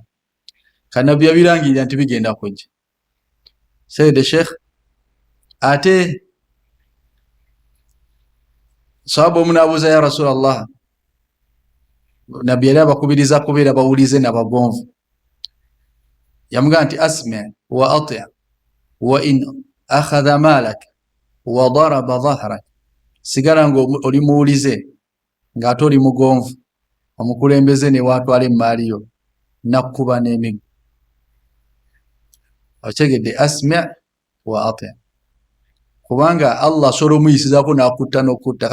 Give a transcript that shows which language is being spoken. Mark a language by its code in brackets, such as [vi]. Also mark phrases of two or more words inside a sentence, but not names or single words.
[lg] Kanabbi yabirangirira nti bigenda kujja. Sayyid Sheikh, ate sahaba omunaabuuza [ar] يا رسول الله, [lg] Nabbi yali abakubiriza kubeera bawulize nabagonvu. Yamugamba nti [ar] اسمع وأطع وإن أخذ مالك وضرب ظهرك, [lg] sigala nga oli muwulize ng'ate oli mugonvu, omukulembeze ne waatwala emmaali yo nakkuba n'emiggo. Otegedde [ar] اسمع وأطع', [lg] kubanga Allah asobola omuyisizaako n'akutta n'okutta.